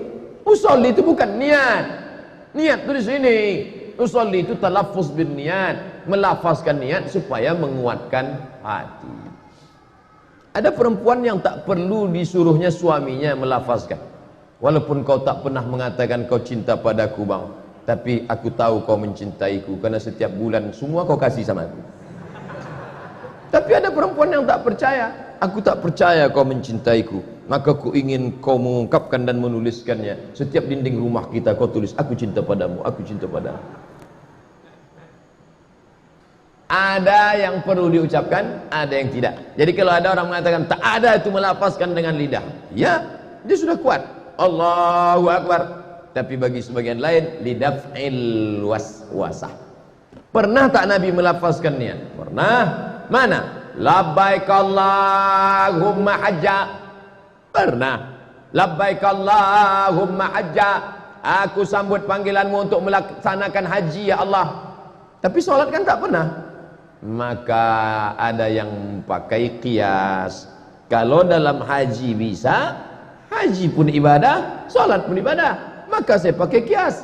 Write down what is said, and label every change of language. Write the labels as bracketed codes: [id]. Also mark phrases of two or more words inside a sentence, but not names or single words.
[ms] Usolli itu bukan niat. Niat itu di sini. Usolli itu [ar] talaffuz bin niat, [ms] melafazkan niat supaya menguatkan hati. Ada perempuan yang tak perlu disuruhnya suaminya melafazkan. Walaupun kau tak pernah mengatakan kau cinta padaku bang, tapi aku tahu kau mencintaiku karena setiap bulan semua kau kasih sama aku. Tapi ada perempuan yang tak percaya. Aku tak percaya kau mencintaiku. maka ku ingin kau mengungkapkan dan menuliskannya. Setiap dinding rumah kita kau tulis, aku cinta padamu, aku cinta padamu. Ada yang perlu diucapkan, ada yang tidak. Jadi kalau ada orang mengatakan tak ada itu melafazkan dengan lidah, ya, dia sudah kuat. [ar] Allahu Akbar. [ms] Tapi bagi sebagian lain, [ar] lidaf'il waswasah. [ms] Pernah tak Nabi melafazkan niat? Pernah. Mana? [ar] Labbaik Allahumma hajja. [ms] Pernah. [ar] Labbaik Allahumma hajja. [ms] Aku sambut panggilanmu untuk melaksanakan haji ya Allah. Tapi sholat kan tak pernah. Maka ada yang pakai qiyas. Kalau dalam haji bisa, haji pun ibadah, sholat pun ibadah, maka saya pakai qiyas.